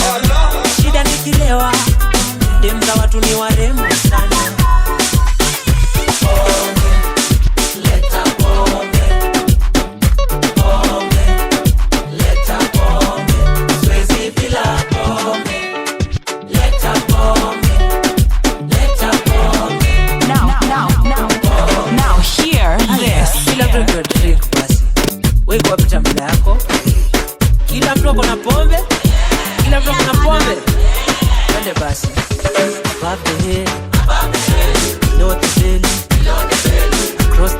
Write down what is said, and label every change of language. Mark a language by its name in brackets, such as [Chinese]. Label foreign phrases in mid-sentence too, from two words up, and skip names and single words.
[Swahili] Shida nikilewa dem za watu ni warembo sana. Leta pombe. Leta pombe. Siwezi bila pombe. Leta pombe. [English] Now hear this. [Swahili] Kila mtu drink basi. Wewe kwa pita mbele yako. Kila mtu ako na pombe. Twende basi. [English] Above the head. Below the belly.